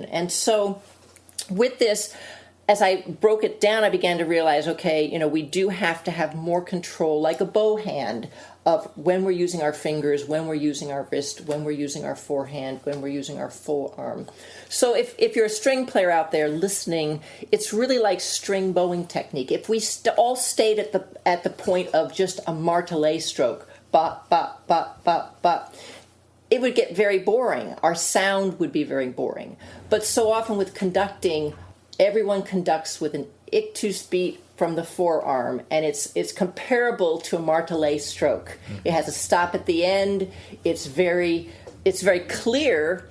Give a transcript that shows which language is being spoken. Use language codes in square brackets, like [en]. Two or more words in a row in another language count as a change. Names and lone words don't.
[en] And so with this, as I broke it down, I began to realize, okay, we do have to have more control, like a bow hand, of when we're using our fingers, when we're using our wrist, when we're using our forehand, when we're using our forearm. So if you're a string player out there listening, it's really like string bowing technique. If we all stayed at the point of just a martelet stroke, ba, ba, ba, ba, ba, it would get very boring. Our sound would be very boring. But so often with conducting, everyone conducts with an ictus beat from the forearm, and it's comparable to a martelet stroke. It has a stop at the end. It's very clear.